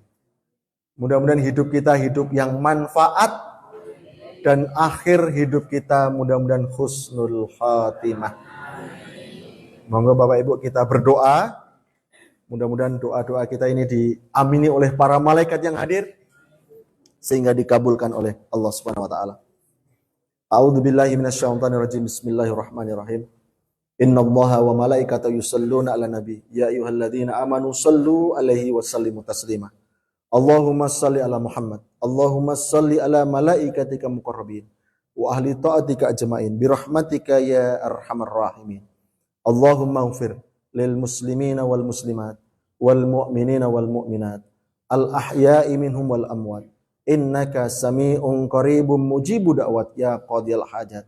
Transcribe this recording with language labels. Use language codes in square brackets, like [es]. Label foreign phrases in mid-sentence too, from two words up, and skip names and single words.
[id] Mudah-mudahan hidup kita hidup yang manfaat, dan akhir hidup kita mudah-mudahan [ar] حسن الخاتمة. [id] Monggo Bapak Ibu kita berdoa. Mudah-mudahan doa-doa kita ini diamini oleh para malaikat yang hadir sehingga dikabulkan oleh Allah [ar] سبحانه وتعالى. أعوذ بالله من الشيطان الرجيم. بسم الله الرحمن الرحيم. إن الله وملائكته يصلون على النبي. يا أيها الذين آمنوا صلوا عليه وسلموا تسليما. اللهم صل على محمد. اللهم صل على ملائكتك المقربين وأهل طاعتك أجمعين برحمتك يا أرحم الراحمين. اللهم اغفر للمسلمين والمسلمات والمؤمنين والمؤمنات الأحياء منهم والأموات إنك سميع قريب مجيب الدعوات يا قاضي الحاجات.